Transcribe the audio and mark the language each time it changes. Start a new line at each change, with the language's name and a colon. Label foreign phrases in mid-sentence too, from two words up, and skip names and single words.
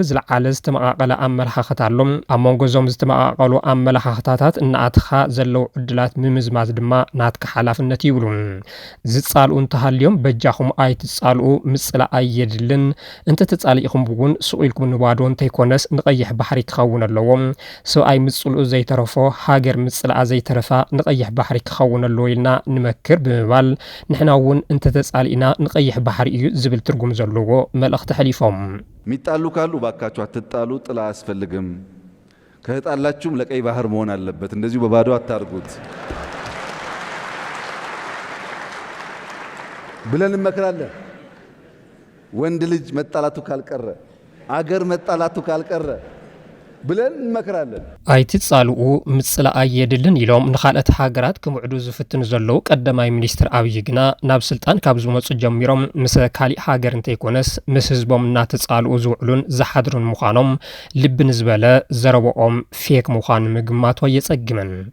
Tigrinya: ዝለዓለ ዝተመቓቐለ ኣመለኻኽታ ኣሎም ኣብ ጎዞም ዝተመቃቀሉ ኣመለኻኽታታት እናኣትኻ ዘለው ዕድላት ምምዝማዝ ድማ ናትካ ሓላፍነት ይብሉ ዝጻልኡ እንተሃልዮም በጃኹም ኣይትጻልኡ ምጽላእ ኣየድልን እንተ ተጻሊኢኹም እውን ስቁኢልኩም ንባዶ እንተይኮነስ ንቀይሕ ባሕሪ ክኸውን ኣለዎም ሰብኣይ ምጽልኡ ዘይተረፎ ሃገር ምጽላእ ዘይተረፋ ንቀይሕ ባሕሪ ክኸውን ኣለዎ ኢልና ንመክር ብምባል ንሕና እውን እንተ ተጻሊኢና ንቀይሕ ባሕሪ እዩ ዝብል ትርጉም ዘለዎ መልእኽቲ ሕሊፎም
Amharic: ሚጣሉ ካሉ ባካችሁ አትጣሉ ጥላ አያስፈልግም ከህጣላችሁም ለቀይ ባህር መሆን አለበት እንደዚሁ በባዶ አታርጉት ብለን እንመክራለን ወንድ ልጅ መጣላቱ ካልቀረ አገር መጣላቱ ካልቀረ ብለን እንመክራለን
Tigrinya: ኣይትጻልኡ ምጽላእ ኣየድልን ኢሎም ንኻልኦት ሃገራት ክምዕዱ ዝፍትን ዘለው ቀዳማይ ሚኒስትር አብይ ግና ናብ ስልጣን ካብ ዝመጹ ጀሚሮም ምስ ካሊእ ሃገር እንተይኮነስ ምስ ህዝቦም እናተጻልኡ ዝውዕሉን ዝሓድሩን ምዃኖም ልቢ ንዝበለ ዘረብኦም ፌክ ምዃኑ ምግማቶ የጸግመን